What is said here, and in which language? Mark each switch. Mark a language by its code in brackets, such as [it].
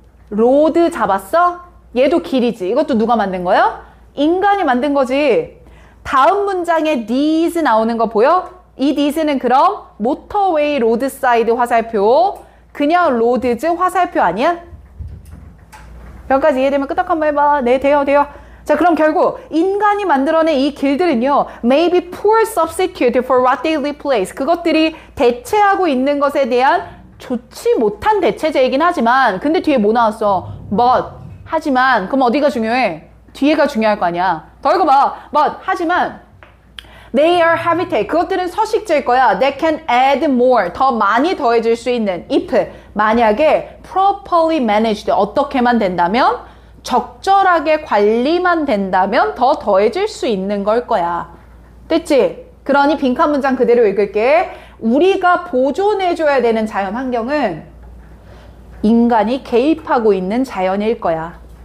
[ko] 로드 잡았어? 얘도 길이지. 이것도 누가 만든 거야? 인간이 만든 거지. 다음 문장에 these 나오는 거 보여? It is는 그럼 모터웨이 로드사이드 화살표, 그냥 로드즈 화살표 아니야? 여기까지 이해되면 끄덕 한번 해봐. 네, 돼요. 자, 그럼 결국 인간이 만들어낸 이 길들은요, [en] may be poor substitute for what they replace. [ko] 그것들이 대체하고 있는 것에 대한 좋지 못한 대체제이긴 하지만, 근데 뒤에 뭐 나왔어? [en] but. [ko] 하지만, 그럼 어디가 중요해? 뒤에가 중요할 거 아니야. 더 읽어봐. but. 하지만, [en] they are habitat. [ko] 그것들은 서식지일 거야. [en] That can add more. [ko] 더 많이 더해질 수 있는. [en] if. [ko] 만약에 [en] properly managed. [ko] 어떻게만 된다면? 적절하게 관리만 된다면 더 더해질 수 있는 걸 거야. 됐지? 그러니 빈칸 문장 그대로 읽을게. 우리가 보존해줘야 되는 자연 환경은 인간이 개입하고 있는 자연일 거야.